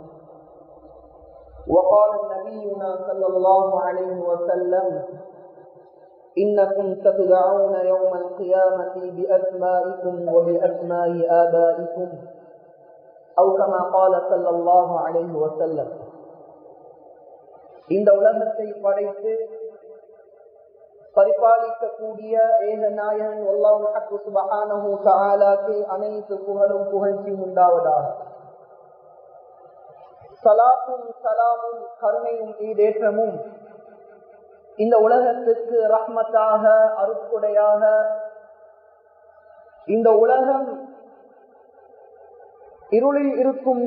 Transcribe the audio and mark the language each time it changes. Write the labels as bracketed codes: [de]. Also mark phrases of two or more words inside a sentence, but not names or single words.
[ar] وقال نبينا صلى الله عليه وسلم إنكم ستدعون يوم القيامة بأسمائكم وبأسماء آبائكم أو كما قال صلى الله عليه وسلم. [ta] இந்த உலகத்தை படைத்து பரிபாலிக்கக்கூடிய ஏக நாயகன் [ar] الله سبحانه وتعالى [ta] அனைத்து புகழும் புகழ்ச்சியும் உண்டாவதாக. சலாத்தும் சலாமும் கருணையும் ஈடேற்றமும் இந்த உலகத்திற்கு ரஹ்மத்தாக அருட்கொடையாக இந்த உலகம் இருளில் இருக்கும்